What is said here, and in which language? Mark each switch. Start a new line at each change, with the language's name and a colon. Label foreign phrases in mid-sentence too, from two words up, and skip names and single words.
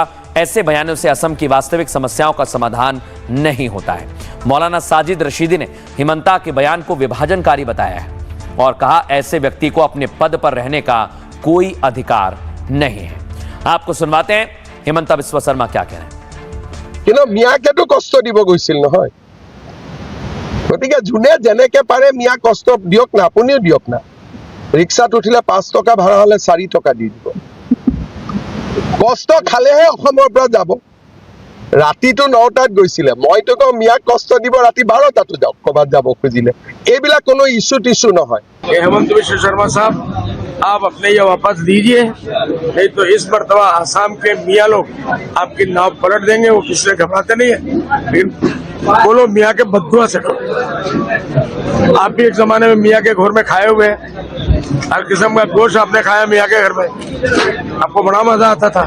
Hindi: ऐसे बयानों से असम की वास्तविक समस्याओं का समाधान नहीं होता है। मौलाना साजिद रशीदी ने हिमंता के बयान को विभाजनकारी बताया है और कहा ऐसे व्यक्ति को अपने पद पर रहने का कोई अधिकार नहीं है। आपको सुनवाते हैं हिमंता बिस्वा शर्मा क्या कह रहे हैं।
Assamese: কিন্তু মিয়াকেতো কষ্ট দিব গৈছিল নহয়, গতিকে যোনে যেনেকে পাৰে মিয়া কষ্ট দিয়ক না, আপুনিও দিয়ক না। ৰিক্সাত উঠিলে 5 টকা ভাড়া হলে 4 টকা দি দিব। কষ্ট খালেহে অসমৰ পৰা যাব। ৰাতিটো 9টাত গৈছিলে, মইতো কওঁ মিয়াক কষ্ট দিব ৰাতি 12টাতো যাওক ক'বাত যাব খুজিলে। এইবিলাক কোনো ইস্যু টিস্যু নহয়।
Hindi: हेमंत बिस्वा शर्मा साहब, आप अपने ये वापस दीजिए, नहीं तो इस मर्तबा आसाम के मियाँ लोग आपकी नाव पलट देंगे। वो किसी से घबराते नहीं है, लेकिन बोलो मियाँ के बददुआ से करो। आप भी एक जमाने में मियाँ के घर में खाए हुए हैं, हर किस्म का गोश्त आपने खाया मियाँ के घर में, आपको बड़ा मजा आता था।